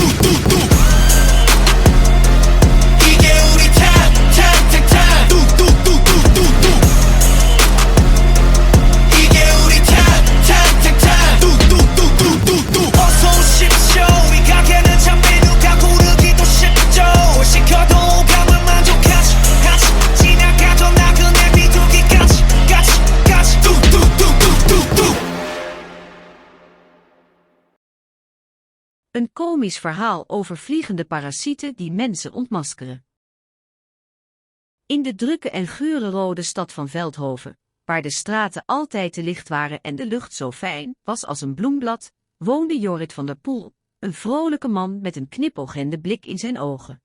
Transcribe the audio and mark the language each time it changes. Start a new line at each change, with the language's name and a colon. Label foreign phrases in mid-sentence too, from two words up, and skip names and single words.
Korean: 이게 우리 time 뚝뚝뚝뚝뚝뚝 이게 우리 time 뚝뚝뚝뚝뚝뚝 어서 오십시오 이 가게는 참 메뉴가 고르기도 쉽죠 시켜도 오감을 만족하지 지나가도 나그네 비둘기까지 뚝뚝뚝뚝뚝뚝
Dutch: Een komisch verhaal over vliegende parasieten die mensen ontmaskeren. In de drukke en geurenrode stad van Veldhoven, waar de straten altijd te licht waren en de lucht zo fijn was als een bloemblad, woonde Jorrit van der Poel, een vrolijke man met een knipoogende blik in zijn ogen.